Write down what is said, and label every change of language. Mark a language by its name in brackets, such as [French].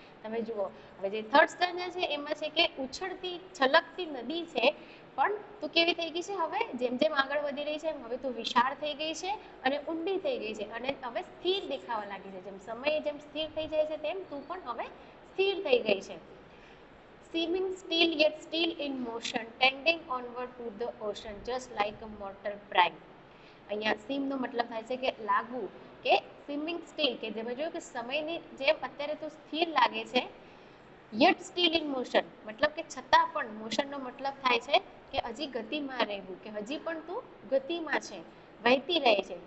[Gujarati] તમે જુઓ હવે જે થર્ડ સ્ટેન્જા છે એમાં છે કે ઉછળતી છલકતી નદી છે પણ તું કેવી થઈ ગઈ છે, હવે જેમ જેમ આગળ વધી રહી છે એમ હવે તું વિશાળ થઈ ગઈ છે અને ઊંડી થઈ ગઈ છે અને હવે સ્થિર દેખાવા લાગી છે. જેમ સમય જેમ સ્થિર થઈ જાય છે તેમ તું પણ હવે સ્થિર થઈ ગઈ છે. [English] Seeming still yet still in motion, tending onward to the ocean, just like a mortal prime. [Gujarati] અહીંયા સીમ નો મતલબ થાય છે કે લાગવું, કે સ્વિમિંગ સ્ટીલ કે જેમાં જોયું કે સમયની જેમ અત્યારે તો સ્થિર લાગે છે, [English] yet still in motion [Gujarati] મતલબ કે છતાં પણ, મોશનનો મતલબ થાય છે કે હજી ગતિમાં રહેવું, કે હજી પણ તું ગતિમાં છે, વહેતી રહે છે.